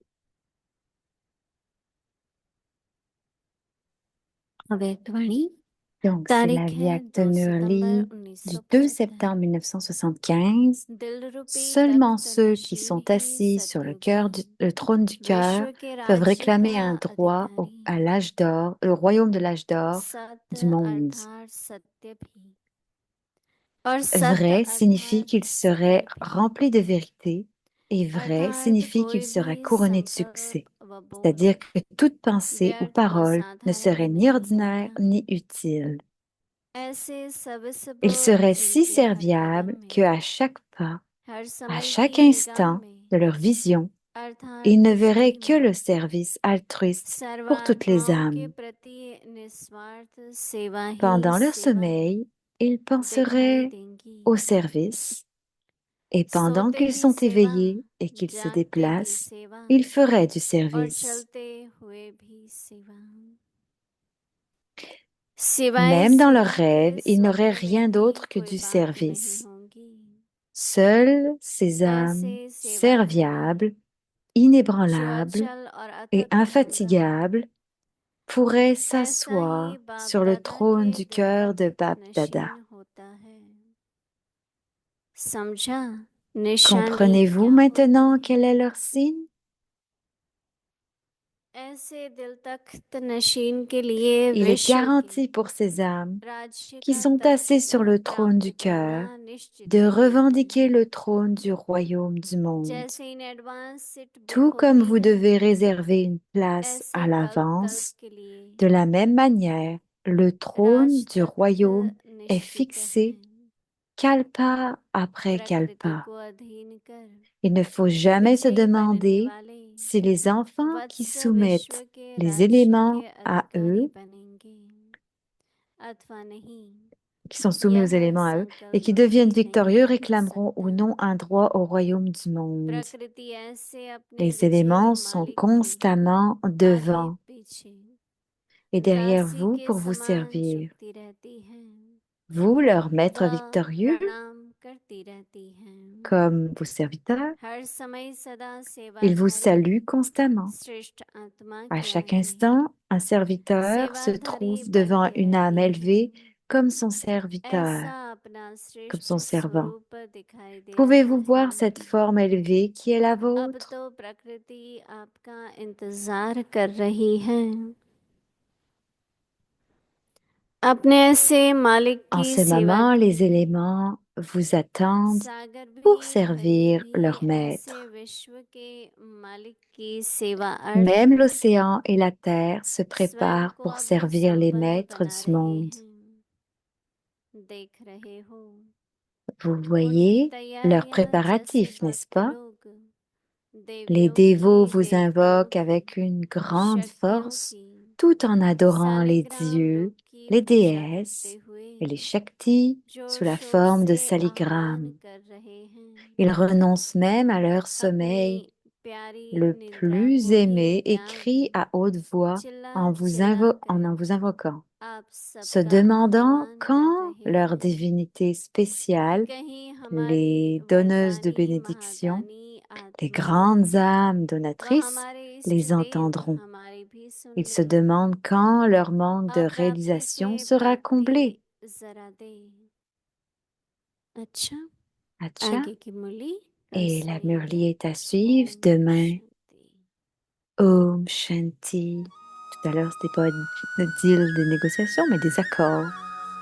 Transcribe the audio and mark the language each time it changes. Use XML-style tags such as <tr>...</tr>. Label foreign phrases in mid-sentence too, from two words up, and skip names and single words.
<hi>अव्यक्त वाणी</hi> <fr>Donc, c'est la</fr> <hi>तारीख है</hi> <fr>Via</fr> <hi>2 सितंबर</hi> <fr>Murli du 2</fr> <hi>1975।</hi> <fr>septembre 1975.</fr> <hi>दिलरूपी</hi> <fr>Seulement</fr> <hi>तख्त</hi> <fr>ceux qui</fr> <hi>नशीन</hi> <fr>sont</fr> <hi>ही</hi> <fr>assis sur</fr> <hi>सतयुगी</hi> <fr>le trône du cœur</fr> <hi>विश्व के</hi> <fr>peuvent</fr> <hi>राज्य</hi> <fr>réclamer</fr> <hi>का</hi> <fr>un droit</fr> <hi>अधिकारी</hi> <fr>à l'âge d'or, au royaume de l'âge d'or du</fr> <hi>सत्य</hi> <fr>monde.</fr> <hi>अर्थात सत्य भी और सत्य</hi> <fr>Vrai signifie</fr> <hi>अर्थात</hi> <fr>qu'il serait</fr> <hi>सत्य भी</hi> <fr>rempli de vérité et vrai</fr> <hi>अर्थात</hi> <fr>signifie qu'il</fr> <hi>कोई</hi> <fr>serait</fr> <hi>भी</hi> <fr>couronné de succès.</fr> <hi>संकल्प व बोल</hi> <fr>C'est-à-dire que toute pensée ou</fr> <hi>व्यर्थ व</hi> <fr>parole ne serait</fr> <hi>साधारण</hi> <fr>ni</fr> <hi>नहीं</hi> <fr>ordinaire</fr> <hi>होता।</hi> <fr>ni utile.</fr> <hi>ऐसे सब</hi> <fr>Il serait si</fr> <hi>जिनके हर कदम</hi> <fr>serviable</fr> <hi>में</hi> <fr>qu'à chaque pas,</fr> <hi>हर</hi> <fr>à</fr> <hi>समय</hi> <fr>chaque</fr> <hi>की निगाह</hi> <fr>instant</fr> <hi>में</hi> <fr>de leur vision,</fr> <hi>अर्थात</hi> <fr>ils ne verraient</fr> <hi>दृष्टि</hi> <fr>que</fr> <hi>में</hi> <fr>le service altruiste pour toutes les</fr> <hi>सर्वात्माओं के</hi> <fr>âmes.</fr> <hi>प्रति निस्वार्थ सेवा ही</hi> <fr>Pendant leur</fr> <hi>सेवा</hi> <fr>sommeil, ils</fr> <hi>दिखाई</hi> <fr>penseraient</fr> <hi>देंगी।</hi> <fr>au service et pendant</fr> <hi>सोते</hi> <fr>qu'ils</fr> <hi>भी</hi> <fr>sont</fr> <hi>सेवा</hi> <fr>éveillés et qu'ils se</fr> <hi>जागते भी</hi> <fr>déplacent,</fr> <hi>सेवा</hi> <fr>ils feraient du</fr> <hi>और</hi> <fr>service.</fr> <hi>चलते हुए भी सेवा सिवाय</hi> <fr>Même dans leurs</fr> <hi>सेवा</hi> <fr>rêves,</fr> <hi>के</hi> <fr>ils n'auraient</fr> <hi>स्वप्न में</hi> <fr>rien</fr> <hi>भी</hi> <fr>d'autre que</fr> <hi>कोई</hi> <fr>du</fr> <hi>बात नहीं</hi> <fr>service.</fr> <hi>होगी।</hi> <fr>Seules ces âmes</fr> <hi>ऐसे सेवाधारी</hi> <fr>serviables,</fr> <hi>जो</hi> <fr>inébranlables</fr> <hi>अचल और</hi> <fr>et</fr> <hi>अथक क्षमता</hi> <fr>infatigables pourraient</fr> <hi>ऐसा</hi> <fr>s'asseoir</fr> <hi>ही बाप</hi> <fr>sur le</fr> <hi>दादा</hi> <fr>trône</fr> <hi>के</hi> <fr>du</fr> <hi>दिल</hi> <fr>cœur de</fr> <hi>तख्त</hi> <fr>Bab Dada.</fr> <hi>नशीन होता है। समझा निशानी</hi> <fr>Comprenez-vous</fr> <hi>क्या होती</hi> <fr>maintenant</fr> <hi>है?</hi> <fr>quel est leur signe?</fr> <hi>ऐसे दिल तख्त नशीन के लिए</hi> <fr>Il est</fr> <hi>विश्व के</hi> <fr>garanti pour ces âmes</fr> <hi>राज्य</hi> <fr>qui</fr> <hi>का</hi> <fr>sont assis</fr> <hi>तख्त</hi> <fr>sur le trône</fr> <hi>प्राप्त</hi> <fr>du cœur</fr> <hi>करना निश्चित</hi> <fr>de</fr> <hi>ही</hi> <fr>revendiquer</fr> <hi>है।</hi> <fr>le trône du royaume du monde.</fr> <hi>जैसे</hi> <en>in advance seat book</en> <fr>Tout comme</fr> <hi>होती</hi> <fr>vous</fr> <hi>है</hi> <fr>devez réserver une place</fr> <hi>ऐसे</hi> <fr>à</fr> <hi>कल्प कल्प</hi> <fr>l'avance,</fr> <hi>के लिए</hi> <fr>de la même manière, le trône</fr> <hi>राज</hi> <fr>du</fr> <hi>तख्त</hi> <fr>royaume est</fr> <hi>निश्चित है।</hi> <fr>fixé kalpa après</fr> <hi>प्रकृति</hi> <fr>kalpa.</fr> <hi>को अधीन कर</hi> <fr>Il ne faut jamais se</fr> <hi>विजयी बनने</hi> <fr>demander</fr> <hi>वाले</hi> <fr>si les enfants qui</fr> <hi>वत्स विश्व</hi> <fr>soumettent</fr> <hi>के</hi> <fr>les</fr> <hi>राज्य</hi> <fr>éléments</fr> <hi>के</hi> <fr>à</fr> <hi>अधिकारी</hi> <fr>eux,</fr> <hi>बनेंगे अथवा नहीं।</hi> <fr>qui sont soumis aux</fr> <hi>यह</hi> <fr>éléments à eux, et qui</fr> <hi>संकल्प</hi> <fr>deviennent</fr> <hi>भी</hi> <fr>victorieux</fr> <hi>नहीं हो</hi> <fr>réclameront ou</fr> <hi>सकता।</hi> <fr>non un droit au royaume du monde.</fr> <hi>प्रकृति ऐसे अपने</hi> <fr>Les</fr> <hi>विजयी</hi> <fr>éléments sont</fr> <hi>मालिक के</hi> <fr>constamment</fr> <hi>आगे</hi> <fr>devant</fr> <hi>पीछे</hi> <fr>et derrière</fr> <hi>दासी</hi> <fr>vous</fr> <hi>के</hi> <fr>pour vous</fr> <hi>समान</hi> <fr>servir.</fr> <hi>झुकती रहती है</hi> <fr>Vous, leur maître</fr> <hi>वह</hi> <fr>victorieux,</fr> <hi>प्रणाम करती रहती है।</hi> <fr>comme vos serviteurs,</fr> <hi>हर समय सदा</hi> <fr>ils vous</fr> <hi>सेवाधारी</hi> <fr>saluent constamment.</fr> <hi>श्रेष्ठ आत्मा</hi> <fr>À</fr> <hi>के</hi> <fr>chaque</fr> <hi>आगे</hi> <fr>instant, un serviteur se</fr> <hi>सेवाधारी</hi> <fr>trouve devant</fr> <hi>बनते</hi> <fr>une âme</fr> <hi>रहते</hi> <fr>élevée</fr> <hi>हैं।</hi> <fr>comme son serviteur,</fr> <hi>ऐसा अपना</hi> <fr>comme</fr> <hi>श्रेष्ठ</hi> <fr>son servant.</fr> <hi>स्वरूप दिखाई दे रहा</hi> <fr>Pouvez-vous</fr> <hi>है।</hi> <fr>voir cette forme élevée qui est la</fr> <hi>अब</hi> <fr>vôtre?</fr> <hi>तो प्रकृति आपका इंतजार कर रही है। अपने ऐसे मालिक</hi> <fr>En</fr> <hi>की</hi> <fr>ce</fr> <hi>सेवा</hi> <fr>moment, les</fr> <hi>कीजिए।</hi> <fr>éléments vous attendent</fr> <hi>सागर</hi> <fr>pour</fr> <hi>भी हरि</hi> <fr>servir</fr> <hi>भी</hi> <fr>leur</fr> <hi>ऐसे</hi> <fr>maître.</fr> <hi>विश्व के मालिक की सेवा अर्थ</hi> <fr>Même l'océan et la terre se</fr> <hi>स्वयं</hi> <fr>préparent</fr> <hi>को</hi> <fr>pour</fr> <hi>अब</hi> <fr>servir les</fr> <hi>संपन्न</hi> <fr>maîtres</fr> <hi>बना</hi> <fr>du</fr> <hi>रहे</hi> <fr>monde.</fr> <hi>हैं। देख रहे हो</hi> <fr>Vous</fr> <hi>उनकी</hi> <fr>voyez leurs</fr> <hi>तैयारियां जैसे</hi> <fr>préparatifs, n'est-ce</fr> <hi>भक्त</hi> <fr>pas?</fr> <hi>लोग</hi> <fr>Les</fr> <hi>देवियों</hi> <fr>dévots</fr> <hi>की</hi> <fr>vous</fr> <hi>देवताओं</hi> <fr>invoquent</fr> <hi>की</hi> <fr>avec une grande</fr> <hi>शक्तियों</hi> <fr>force,</fr> <hi>की</hi> <fr>tout en adorant les</fr> <hi>सालिग्राम</hi> <fr>dieux,</fr> <hi>रूप की</hi> <fr>les</fr> <hi>पूजा करते</hi> <fr>déesses</fr> <hi>हुए</hi> <fr>et les Shaktis sous</fr> <hi>जोर</hi> <fr>la</fr> <hi>शोर</hi> <fr>forme de</fr> <hi>से आह्वान</hi> <fr>saligrames.</fr> <hi>कर रहे हैं।</hi> <fr>Ils renoncent même à leur sommeil</fr> <hi>अपनी प्यारी</hi> <fr>le</fr> <hi>निद्रा</hi> <fr>plus</fr> <hi>को ही</hi> <fr>aimé et</fr> <hi>त्याग</hi> <fr>crient à haute voix</fr> <hi>चिल्ला चिल्ला</hi> <fr>en</fr> <hi>कर</hi> <fr>vous invoquant,</fr> <hi>आप</hi> <fr>se</fr> <hi>सबका</hi> <fr>demandant</fr> <hi>आह्वान कर</hi> <fr>quand</fr> <hi>रहे</hi> <fr>leur</fr> <hi>हैं</hi> <fr>divinité</fr> <hi>कि</hi> <fr>spéciale,</fr> <hi>कहीं हमारी</hi> <fr>les donneuses de</fr> <hi>वरदानी</hi> <fr>bénédiction,</fr> <hi>महादानी</hi> <fr>les</fr> <hi>आत्माएं</hi> <fr>grandes âmes</fr> <hi>व</hi> <fr>donatrices,</fr> <hi>हमारे इष्ट</hi> <fr>les</fr> <hi>देव</hi> <fr>entendront.</fr> <hi>हमारी भी सुन</hi> <fr>Ils se</fr> <hi>लें।</hi> <fr>demandent quand leur manque de</fr> <hi>अप्राप्ति से</hi> <fr>réalisation sera comblé.</fr> <hi>प्राप्ति जरा दे। अच्छा</hi> <fr>Atcha,</fr> <hi>आगे की मुरली कल</hi> <fr>et la</fr> <hi>सुनेंगे।</hi> <fr>murlie est à suivre</fr> <hi>ओम</hi> <fr>demain.</fr> <hi>शांति। Om Shanti.</hi> <fr>Tout à l'heure, c'était pas un deal des négociations, mais des accords.</fr>